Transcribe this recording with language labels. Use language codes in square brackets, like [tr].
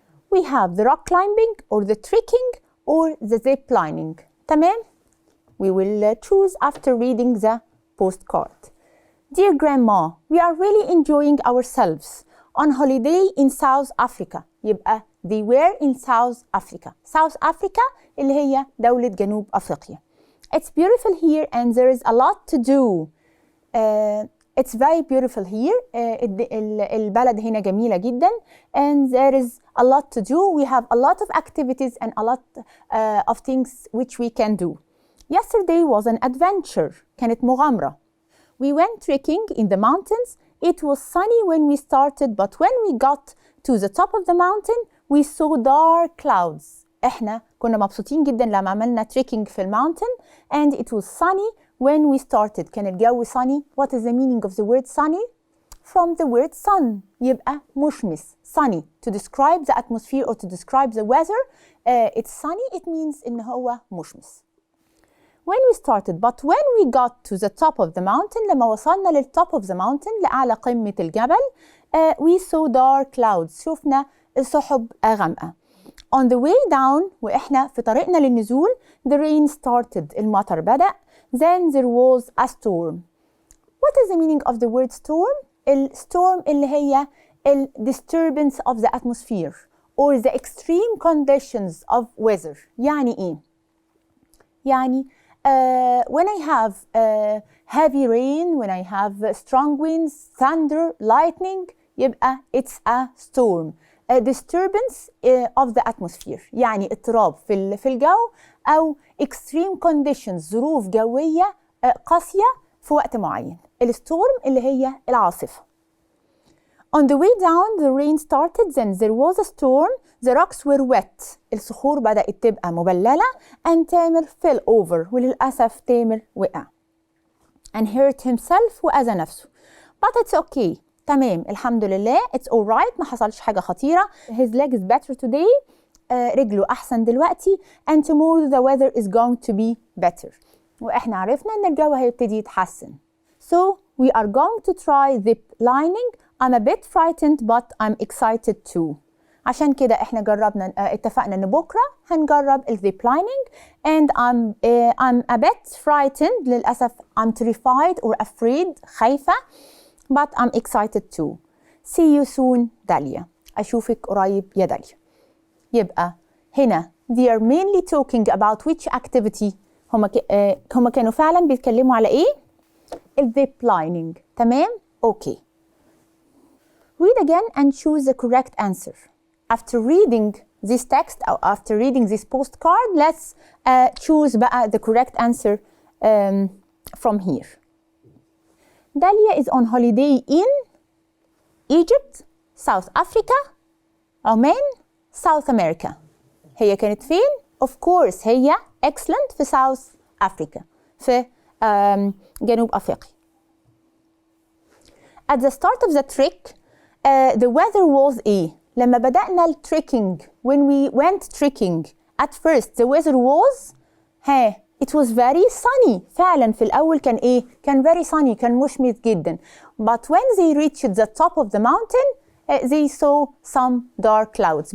[en] We have the rock climbing or the trekking or the zip lining. [ar] تمام? [en] We will choose after reading the postcard. Dear Grandma, we are really enjoying ourselves on holiday in South Africa. يبقى they were in South Africa. [ar] South Africa اللي هي دولة جنوب أفريقيا. [en] It's beautiful here and there is a lot to do. It's very beautiful here. [ar] البلد هنا جميلة جدا. [en] And there is a lot to do. We have a lot of activities and a lot of things which we can do. Yesterday was an adventure. [ar] كانت مغامرة. [en] We went trekking in the mountains. It was sunny when we started, but when we got to the top of the mountain, we saw dark clouds. [ar] إحنا كنا مبسوطين جدا لما عملنا trekking في الماونتن, [en] and it was sunny when we started. [ar] كان الجو sunny. [en] What is the meaning of the word sunny? From the word sun. [ar] يبقى مشمس. [en] Sunny. To describe the atmosphere or to describe the weather, it's sunny. It means [ar] إن هو مشمس. [en] When we started, but when we got to the top of the mountain, [ar] لما وصلنا للtop of the mountain, لأعلى قمة الجبل, [en] we saw dark clouds. [ar] شفنا سحب غامقة. [en] On the way down, [ar] وإحنا في طريقنا للنزول, [en] the rain started. [ar] المطر بدأ. [en] Then there was a storm. What is the meaning of the word storm? Storm اللي هي disturbance of the atmosphere or the extreme conditions of weather. [ar] يعني إيه؟ يعني [en] when I have heavy rain, when I have strong winds, thunder, lightning, يبقى it's a storm. A disturbance of the atmosphere. [ar] يعني اضطراب في الجو أو [en] extreme conditions, [ar] ظروف جوية قاسية في وقت معين. الستورم اللي هي العاصفة. [en] On the way down, the rain started, then there was a storm. The rocks were wet. [ar] الصخور بدأت تبقى مبللة. [en] And Tamer fell over. [ar] وللأسف تامر وقع. [en] And hurt himself [ar] وأذى نفسه. [en] But it's okay. [ar] تمام, الحمد لله. [en] It's alright. [ar] ما حصلش حاجة خطيرة. [en] His leg is better today. [ar] رجله أحسن دلوقتي. [en] And tomorrow the weather is going to be better. [ar] وإحنا عرفنا إن الجو هيبتدي يتحسن. [en] So we are going to try zip lining. I'm a bit frightened but I'm excited too. [ar] عشان كده إحنا جربنا اتفقنا إن بكرة هنجرب الزيب lining. [en] And I'm a bit frightened. [ar] للأسف [en] I'm terrified or afraid. [ar] خايفة. [en] But I'm excited too. See you soon, Dalia. [ar] أشوفك قريب يا داليا. يبقى هنا [en] they are mainly talking about which activity. [ar] هما كانوا فعلا بيتكلموا على ايه؟ الزيب لايننج. تمام؟ Okay. [en] Read again and choose the correct answer. After reading this text or after reading this postcard, let's choose بقى the correct answer from here. Dalia is on holiday in Egypt, South Africa, Oman, South America. [ar] هي كانت فين؟ [en] Of course [ar] هي excellent في South Africa, في جنوب أفريقيا. [en] At the start of the trek, the weather was إيه؟ [ar] لما بدأنا التريكينج, [en] when we went trekking, at first the weather was It was very sunny. [ar] فعلا في الأول كان إيه؟ كان [en] very sunny. [ar] كان مشمس جدا. [en] But when they reached the top of the mountain, they saw some dark clouds.